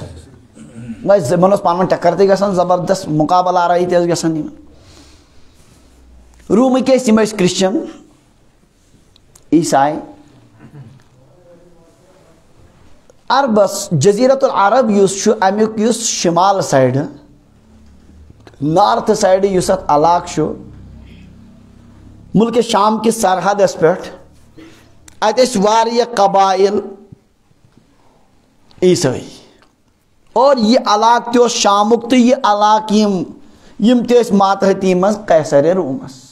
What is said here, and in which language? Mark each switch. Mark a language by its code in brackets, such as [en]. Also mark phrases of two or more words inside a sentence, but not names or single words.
[ks] یِمن اوس پانہٕ ؤنۍ ٹکر تہِ گژھان زبردست مُقابل آرٲیی تہِ ٲس گژھان یِمن. روٗمٕکۍ ٲسۍ یِم ٲسۍ کرسچن عیسائی. عربس [ar] جزیرت العرب [ks] یُس چھُ امیُک یُس شمال سایڈٕ [en] north side [ks] یُس اتھ علاقہٕ چھُ مُلکہِ شام کِس سرحدس پٮ۪ٹھ اتہِ ٲسۍ واریاہ قبایل عیسٲئی اور یہِ علاقہٕ تہِ اوس شامُک تہٕ یہِ علاقہٕ یِم تہِ ٲسۍ ماتحتی منٛز قیصرِ روٗمس.